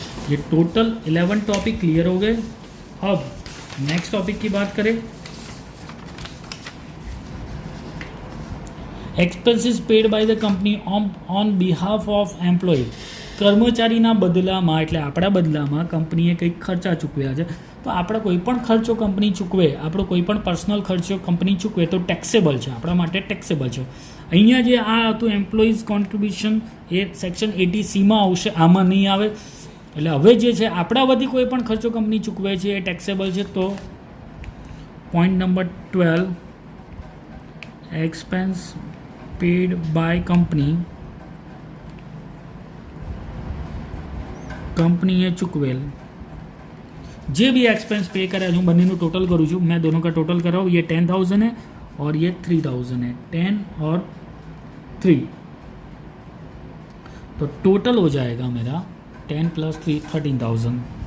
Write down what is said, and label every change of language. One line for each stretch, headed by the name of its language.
Hindi: ये total 11 topic clear हो गए। अब नेक्स्ट टॉपिक की बात करें, expenses paid by the company on behalf of employ.
Gujarati: કર્મચારીના બદલામાં એટલે આપણા બદલામાં કંપનીએ કંઈક ખર્ચા ચૂકવ્યા છે, તો આપણા કોઈ પણ ખર્ચો કંપની ચૂકવે, આપણો કોઈ પણ પર્સનલ ખર્ચો કંપની ચૂકવે તો ટેક્સેબલ છે, આપણા માટે ટેક્સેબલ છે। અહીંયા જે આ હતું એમ્પ્લોઈઝ કોન્ટ્રીબ્યુશન એ સેક્શન 80C માં આવશે, આમાં નહીં આવે। એટલે હવે જે છે આપણા વતી કોઈ પણ ખર્ચો કંપની ચૂકવે છે એ ટેક્સેબલ છે। તો point number 12, expense pad by company,
Hindi: कंपनीए चूकवेल जे भी एक्सपेंस पे करे,
Gujarati: हूँ बने टोटल करूँ छूँ,
Hindi: मैं दोनों का टोटल कर रहा हूँ। ये 10,000 है और ये 3,000 है, 10 और 3, तो टोटल हो जाएगा मेरा 10 + 3 13,000।